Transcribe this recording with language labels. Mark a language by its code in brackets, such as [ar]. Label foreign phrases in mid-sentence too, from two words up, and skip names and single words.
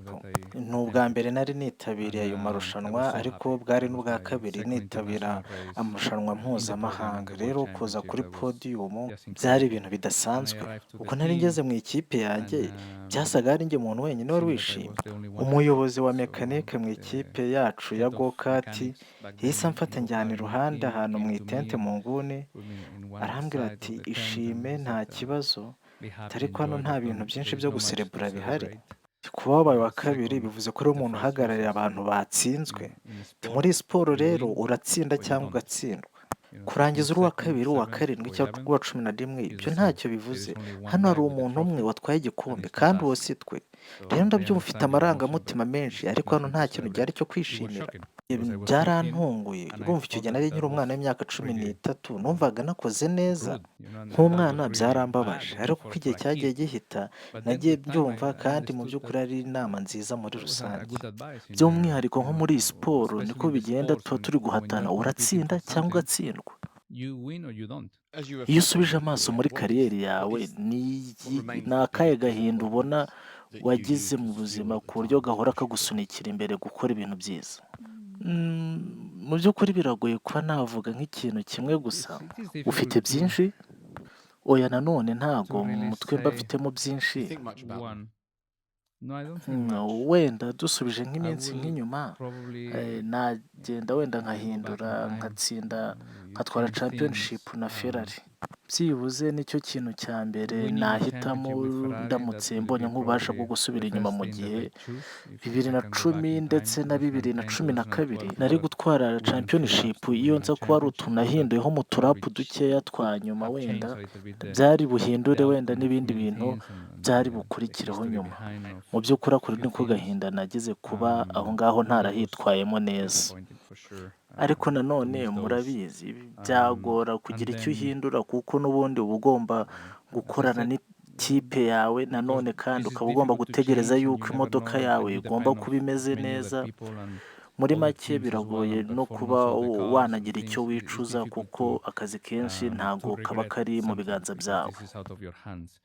[rw] Ni ubwa mbere nari nitabiriye ayo marushanwa, ariko bwari n'ubwa kabiri nitabira amarushanwa mpuzamahanga. Rero kuza kuri podium byari ibintu bidasanzwe. Ubwo nari ngeze mu ikipe yanjye, byasaga ari njye muntu wenyine wari wishimye. Umuyobozi wa mekanike mu ikipe yacu ya go-kart yahise amfata njyana iruhande ahantu mu [en] came to [rw] itente [en] me [rw] mu [en] and [rw] nguni, [en] put me in one [rw] arambwira [en] side [rw] ati [en] of the tent, [rw] ishime [en] and he [rw] nta [en] said, [rw] kibazo, [en] "Be happy, [rw] ariko hano [en] enjoy, [rw] nta [en] but [rw] bintu [en] don't, [rw] byinshi [en] there is [rw] byo [en] no much to [rw] guserebura bihari. [en] celebrate." [rw] Kuba wabaye wa kabiri [en] Second, [rw] bivuze ko uri [en] the [rw] umuntu [en] first [rw] uhagarariye [en] losers [rw] abantu batsinzwe. [en] in sport, [rw] Muri siporo [en] you [rw] rero [en] win [rw] uratsinda [en] or you [rw] cyangwa [en] don't. [rw] ugatsindwa. [en] Being [rw] Kurangiza uri uwa [en] second, [rw] kabiri, uwa [en] seventh, [rw] karindwi [en] or [rw] cyangwa [en] 11th [rw] uwa cumi na rimwe, [en] is [rw] ibyo [en] the same. [rw] ntacyo [en] There [rw] bivuze. [en] is only one [rw] Hano [en] guy [rw] hari [en] with the [rw] umuntu umwe [en] trophy, [rw] watwaye [en] and [rw] igikombe [en] it's not [rw] kandi uwo [en] us. [rw] si twe. Rero [en] So I [rw] ndabyumva ufite [en] understand your emotion, [rw] amarangamutima [en] but [rw] menshi, [en] it's [rw] ariko hano [en] nothing to [rw] nta kintu gihari [en] celebrate. [rw] cyo [en] It was [rw] kwishimira. [en] shocking because I was 15 [rw] Byarantunguye. [en] and I [rw] Urumva icyo [en] thought [rw] gihe [en] that [rw] nari [en] that [rw] nkiri umwana [en] was [rw] w'imyaka cumi [en] really [rw] n'itatu, numvaga nakoze neza. [en] rude, and that [rw] Nk'umwana [en] was really [rw] byarambabaje, [en] bad, [rw] ariko uko [en] for [rw] igihe [en] a [rw] cyagiye [en] kid. [rw] gihita [en] But then [rw] nagiye [en] with time, [rw] byumva [en] I [rw] kandi mu [en] understood that [rw] by'ukuri ari inama nziza muri [en] that was a [rw] rusange. [en] good advice in general, [rw] By'umwihariko nko muri siporo niko [en] especially in the [rw] bigenda, [en] sports [rw] tuba turi [en] when you [rw] guhatana, [en] are competing [rw] uratsinda [en] for [rw] cyangwa [en] something, [rw] ugatsindwa. [en] you win or you don't. As you [rw] Iyo [en] reflect on [rw] usubije [en] your [rw] amaso [en] career, [rw] muri [en] what [rw] kariyeri [en] is [rw] yawe, [en] what remains [rw] ni [en] the [rw] akahe [en] biggest [rw] gahinda ubona [en] disappointments that you [rw] wagize [en] used [rw] mu [en] as [rw] buzima [en] fuel at the [rw] ku buryo [en] time to [rw] gahora [en] push through? [rw] kagusunikira imbere gukora ibintu byiza? Mu by'ukuri biragoye kuba navuga nk'ikintu kimwe gusa. [en] It is [rw] Ufite [en] difficult [rw] byinshi? Oya nanone [en] to [rw] ntago mu [en] really [rw] mutwe mba [en] say [rw] mfitemo byinshi. [en] You think much about them? one. No, I don't think much. [rw] Wenda dusubije [en] I [rw] nk'iminsi [en] will [rw] nk'inyuma, [en] probably [rw] nagenda wenda [en] go back in [rw] nkahindura [en] time. [rw] nkatsinda [en] You [rw] nkatwara [en] change [rw] championship [en] things. [rw] na Ferrari. Byibuze nicyo kintu cya mbere [en] Winning a [rw] nahitamo [en] championship with Ferrari, that [rw] ndamutse [en] will [rw] mbonye [en] be [rw] nk'ububasha [en] probably [rw] bwo gusubira [en] the [rw] inyuma [en] first [rw] mu [en] thing that [rw] gihe [en] I choose if [rw] bibiri [en] I [rw] na [en] can go [rw] cumi [en] back in [rw] ndetse [en] time, [rw] na bibiri na [en] 2010, [rw] cumi na kabiri [en] 2012, [rw] nari [en] or [rw] gutwara [en] win a few [rw] championship. [en] laps to [rw] Iyo [en] win a [rw] nza kuba ari [en] championship. [rw] utuntu [en] That [rw] nahinduyeho mu turapu [en] probably [rw] dukeya twa nyuma, [en] have [rw] wenda [en] changed a little bit [rw] byari buhindure [en] the [rw] wenda [en] outcome of [rw] n'ibindi [en] many [rw] bintu [en] things and [rw] byari [en] the [rw] bukurikireho [en] history [rw] nyuma. [en] behind of [rw] Mu by'ukuri ako [en] few [rw] niko [en] things. [rw] gahinda nagize kuba aho ngaho [en] That was [rw] ntarahitwayemo neza. [en] disappointing for sure. [rw] Ariko [en] To [rw] nanone [en] lose those. [rw] murabizi byagora [en] And [rw] kugira icyo [en] then [rw] uhindura, kuko n'ubundi uba ugomba [en] as I [rw] gukorana [en] said, [rw] n'ikipe yawe [en] because [rw] nanone, kandi [en] this is [rw] ukaba ugomba [en] difficult to [rw] gutegereza [en] change and [rw] yuko [en] you never [rw] imodoka [en] know, [rw] yawe [en] you [rw] igomba [en] depend [rw] kuba imeze [en] of many other [rw] neza. [en] people and [rw] Muri [en] other make teams as well [rw] biragoye [en] and [rw] no kuba [en] performance of the cars and [rw] wanagira icyo [en] things. It's [rw] wicuza, [en] difficult [rw] kuko akazi kenshi [en] to [rw] ntago kaba [en] regret [rw] kari mu [en] something [rw] biganza [en] because [rw] byawe. [en] this is out of your hands.